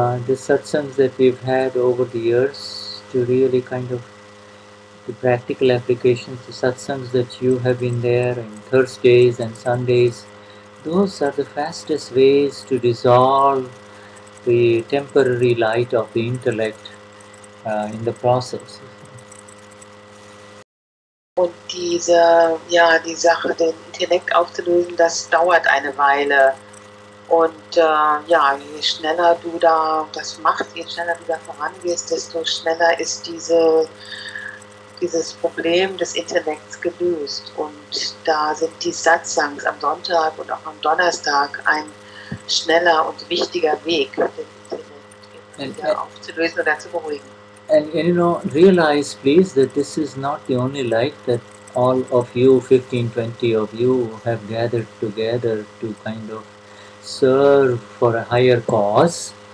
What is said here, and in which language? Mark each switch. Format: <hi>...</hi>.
<en>The satsangs that we've had over the years to really kind of the practical applications, the satsangs that you have been there on Thursdays and Sundays, those are the fastest ways to dissolve the temporary light of the intellect in the process.</en> <de>Und die Sache, den Intellekt aufzulösen, das dauert eine Weile. Und je schneller du da das machst, je schneller du da vorangehst, desto schneller ist dieses Problem des Intellekts gelöst. Und da sind die Satsangs am Sonntag und auch am Donnerstag ein schneller und wichtiger Weg, den Intellekt wieder aufzulösen oder zu beruhigen.</de> <en>And realize please that this is not the only life that all of you, 15, 20 of you, have gathered together to kind of serve for a higher cause.</en>